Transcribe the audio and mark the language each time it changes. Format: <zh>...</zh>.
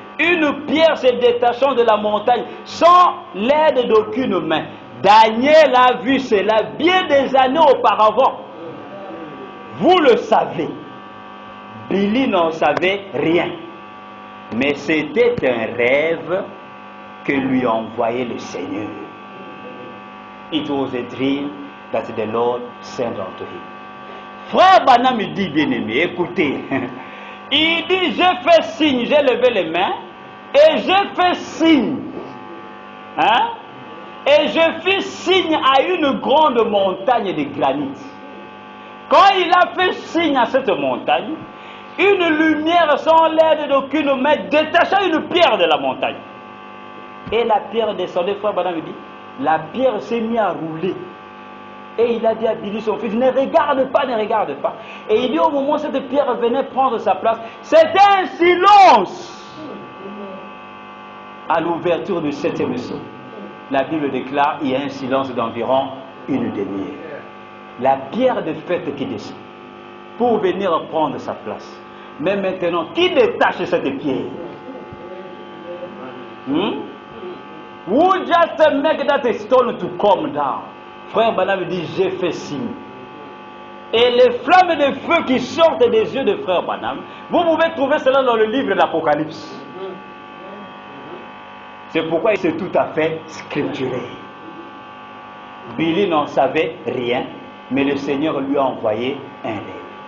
<fr>Une pierre se détachant de la montagne, sans l'aide d'aucune main. Daniel a vu cela bien des années auparavant. Vous le savez. Billy n'en savait rien. Mais c'était un rêve que lui envoyait le Seigneur.</fr> <en>It was a dream that the Lord sent unto him.</en> <fr>Frère Branham dit, bien-aimé, écoutez. Il dit, j'ai fait signe, j'ai levé les mains, et j'ai fait signe. Hein? Et je fis signe à une grande montagne de granit. Quand il a fait signe à cette montagne, une lumière sans l'aide d'aucune main détacha une pierre de la montagne. Et la pierre descendait, frère Branham dit, la pierre s'est mise à rouler. Et il a dit à Billy, son fils, ne regarde pas, ne regarde pas. Et il dit, au moment où cette pierre venait prendre sa place, c'était un silence. À l'ouverture du 7e saut, la Bible déclare, il y a un silence d'environ une demi-heure. La pierre de fête qui descend, pour venir prendre sa place. Mais maintenant, qui détache cette pierre?</fr> <en>Who just make that stone to come down?</en> <fr>Frère Branham dit, j'ai fait signe. Et les flammes de feu qui sortent des yeux de frère Branham, vous pouvez trouver cela dans le livre de l'Apocalypse. C'est pourquoi c'est tout à fait scripturel. Billy n'en savait rien, mais le Seigneur lui a envoyé un rêve.</fr>